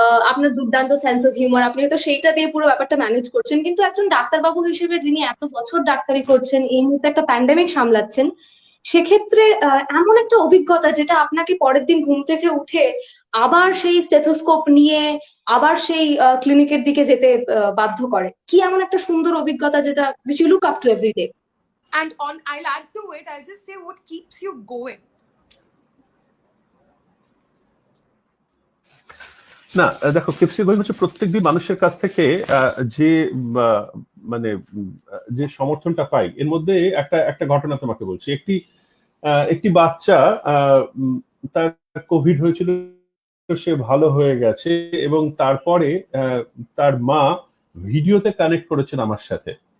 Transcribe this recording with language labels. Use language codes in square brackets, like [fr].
[bn] আপনার দুর্দান্ত sense of humour, আপনি তো সেইটা দিয়ে পুরো ব্যাপারটা ম্যানেজ করছেন, কিন্তু একজন ডাক্তারবাবু হিসেবে যিনি এত বছর ডাক্তারি করছেন, এই মুহূর্তে একটা প্যান্ডেমিক সামলাচ্ছেন, সেক্ষেত্রে এমন একটা অভিজ্ঞতা যেটা আপনাকে পরের দিন ঘুম থেকে উঠে আবার সেই স্টেথোস্কোপ নিয়ে আবার সেই ক্লিনিকের দিকে যেতে বাধ্য করে, কি এমন একটা সুন্দর অভিজ্ঞতা যেটা [en] which you look up to every day? And I'll add to it, I'll just say what keeps you going. [bn] না দেখো, কিপসি গোয়িং হচ্ছে প্রত্যেকদিন মানুষের কাছ থেকে যে মানে যে সমর্থনটা পাই, এর মধ্যে একটা ঘটনা তোমাকে বলছি। একটি বাচ্চা, তার কোভিড হয়েছিল, সে ভালো হয়ে গেছে এবং তারপরে তার মা ভিডিওতে কানেক্ট করেছেন আমার সাথে।